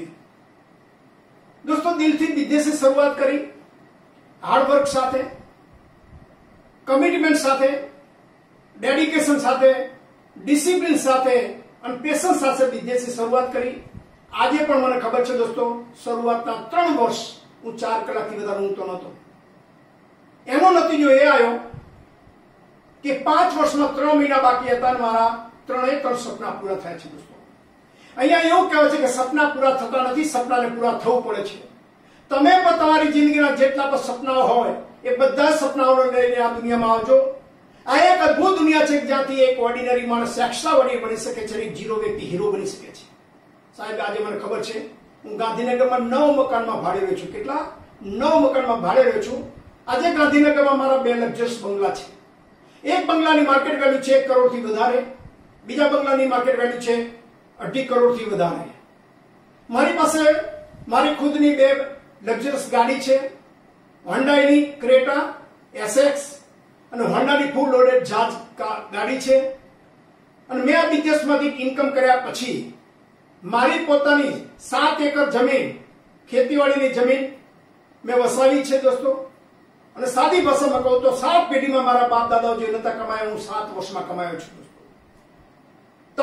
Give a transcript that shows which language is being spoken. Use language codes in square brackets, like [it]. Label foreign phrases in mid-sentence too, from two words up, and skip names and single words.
[gu] દોસ્તો, દિલ થી બિઝનેસ કી શરૂઆત કરી, હાર્ડવર્ક સાથે, કમિટમેન્ટ સાથે, ડેડિકેશન સાથે, ડિસિપ્લિન સાથે ઔર પેશન્સ સાથે બિઝનેસ કી શરૂઆત કરી। આજે પણ મને ખબર છે દોસ્તો, શરૂઆતના 3 વર્ષ હું 4 કલાકથી વધારે ઊંઘતો નહોતો। એનો નતીજો એ આયો કિ 5 વર્ષ મેં 3 મહિના બાકી હતા અને મારા 3 સપના પૂરા થયા છે। દોસ્તો, અહીંયા એવું કહે છે કિ સપના પૂરા થતા નથી, સપનાને પૂરા થવું પડે છે। તમે પણ તમારી જિંદગીના જેટલા પણ સપનાઓ હોય એ બધા સપનાઓને લઈને આ દુનિયામાં આવજો। આ એક અદ્ભુત દુનિયા છે જ્યાંથી એક ઓર્ડિનરી માણસ એક્સ્ટ્રાઓર્ડિનરી બની શકે છે, એક ઝીરો વ્યક્તિ હીરો બની શકે છે। સાહેબ, આજ મને ખબર છે હું ગાંધીનગરમાં 9 મકાનમાં ભાડે રહ્યો છું। કેટલા? 9 મકાનમાં ભાડે રહ્યો છું। આજે ગાંધીનગરમાં મારા 2 લક્ઝરિયસ બંગલા છે। એક બંગલાની [en] market value [gu] છે 1 કરોડ થી વધારે, બીજા બંગલાની [en] market value [gu] છે 2.5 કરોડ થી વધારે। મારી પાસે મારી ખુદની 2 લક્ઝરિયસ ગાડી છે, હોન્ડાઈની ક્રેટા એસએક્સ અને હોન્ડાની ફૂલ લોડેડ જાજ ગાડી છે। અને મેં આ બિઝનેસમાંથી ઇન્કમ કર્યા પછી મારી પોતાની 7 એકર જમીન, ખેતીવાડીની જમીન મેં વસાવી છે દોસ્તો। અને સાદી ભાષામાં કહું તો 7 પેઢીમાં મારા બાપ દાદાઓ જે નતા કમાયા, હું 7 વર્ષમાં કમાયો છું દોસ્તો।